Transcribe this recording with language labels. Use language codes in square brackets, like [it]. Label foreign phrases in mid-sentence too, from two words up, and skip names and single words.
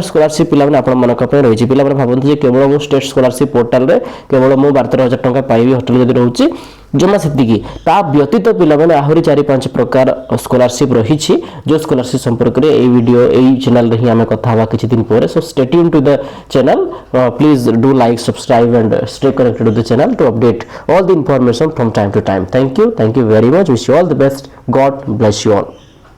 [or] ସ୍କଲାରସିପ୍ ପିଲାମାନେ ଆପଣମାନଙ୍କ ପାଇଁ ରହିଛି ପିଲାମାନେ ଭାବନ୍ତି ଯେ କେବଳ ମୁଁ [en] state scholarship portalre [or] କେବଳ ମୁଁ 12,000 ଟଙ୍କା ପାଇବି ହଷ୍ଟେଲ ଯଦି ରହୁଛି ଜମା ସେତିକି ତା ବ୍ୟତୀତ ପିଲାମାନେ ଆହୁରି 4-5 ପ୍ରକାର ସ୍କଲାରସିପ୍ ରହିଛି ଯେଉଁ ସ୍କଲାରସିପ୍ ସମ୍ପର୍କରେ ଏଇ ଭିଡ଼ିଓ ଏଇ ଚ୍ୟାନେଲରେ ହିଁ ଆମେ କଥା ହେବା କିଛି ଦିନ ପରେ [en] so stay tune to the channel please do like subscribe and stay connected to the channel to update all the information from time to time. Thank you very much. Wish you all the best. God bless you all.